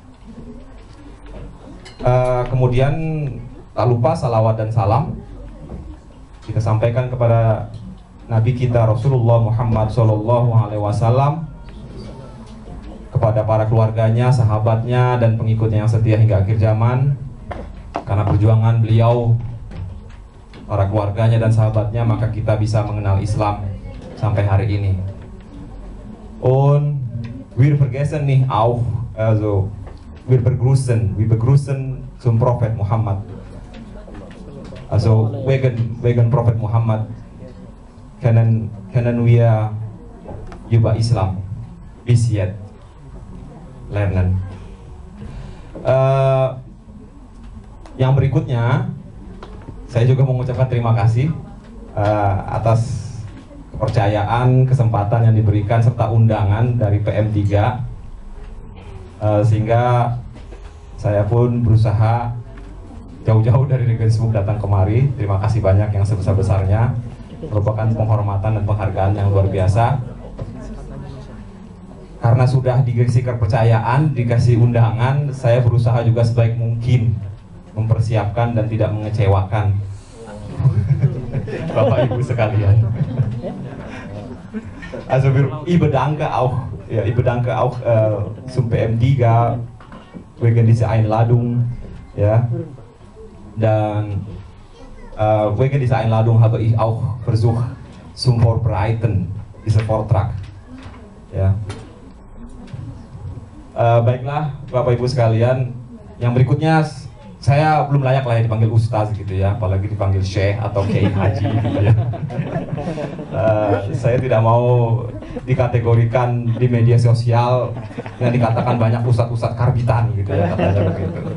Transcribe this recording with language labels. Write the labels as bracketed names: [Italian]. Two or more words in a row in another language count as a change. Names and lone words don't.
[Indonesian] Kemudian tak lupa salawat dan salam kita sampaikan kepada Nabi kita Rasulullah Muhammad SAW, kepada para keluarganya, sahabatnya, dan pengikutnya yang setia hingga akhir zaman. Karena perjuangan beliau, para keluarganya dan sahabatnya, maka kita bisa mengenal Islam sampai hari ini. [German] Und wir vergessen nicht auch, also wir begrüßen zum Prophet Muhammad. Also wegen Prophet Muhammad können wir über Islam bis jetzt lernen. [Indonesian] Yang berikutnya, saya juga mengucapkan terima kasih atas kepercayaan, kesempatan yang diberikan serta undangan dari PM3, sehingga saya pun berusaha jauh-jauh dari negeri Sibuk datang kemari. Terima kasih banyak yang sebesar-besarnya, merupakan penghormatan dan penghargaan yang luar biasa. Karena sudah dikasih kepercayaan, dikasih undangan, saya berusaha juga sebaik mungkin mempersiapkan dan tidak mengecewakan Bapak Ibu sekalian. [German] Also ich bedanke auch zum PM3 wegen dieser Einladung, ja. Dan wegen dieser Einladung habe ich auch versucht zum Vorbereiten dieser Vortrag. Ja. [Indonesian] Baiklah Bapak Ibu sekalian, yang berikutnya saya belum layak lah ya dipanggil Ustaz gitu ya, apalagi dipanggil Syekh atau Kiai Haji gitu ya. Saya tidak mau dikategorikan di media sosial yang dikatakan banyak ustadz-ustadz karbitan gitu ya, katanya begitu.